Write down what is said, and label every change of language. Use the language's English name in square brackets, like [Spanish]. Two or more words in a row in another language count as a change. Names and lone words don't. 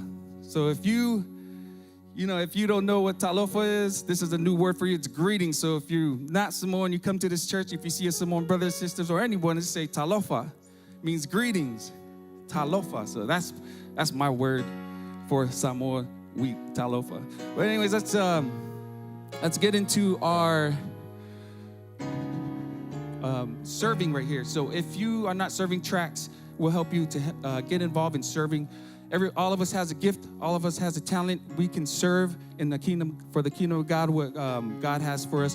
[English] So if you don't know what talofa is, this is a new word for you. It's greetings. So if you're not Samoan, you come to this church, if you see a Samoan brothers, sisters, or anyone, just say talofa. It means greetings. Talofa. So that's my word for Samoa week, talofa. But anyways, let's get into our serving right here. So if you are not serving tracks, we'll help you to get involved in serving. All of us has a gift. All of us has a talent. We can serve in the kingdom, for the kingdom of God, what God has for us.